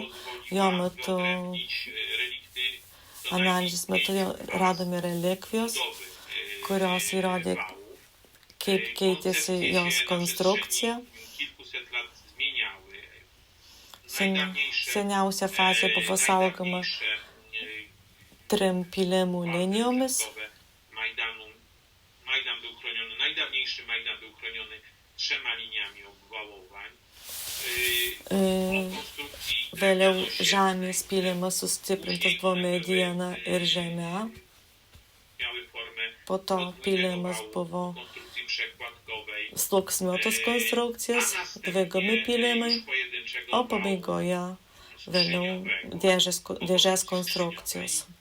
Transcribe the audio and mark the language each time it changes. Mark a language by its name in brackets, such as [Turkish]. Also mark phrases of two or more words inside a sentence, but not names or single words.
[Lithuanian] Jo metu, analizės metu radome relikvijos, kurios įrodė, kaip keitėsi jos konstrukcija. Seniausia fazė buvo saugoma 3 pylimų linijomis. [Polish] Majdan był chroniony, najdawniejszy Majdan był chroniony 3 liniami obwałowań. [Lithuanian] Vėliau žemės pylimas sustiprintas buvo mediena ir žemė. Po to pylimas buvo sluoksniuotos konstrukcijos, dvigami pylimai, o pabaigoje vėliau dėžės konstrukcijos.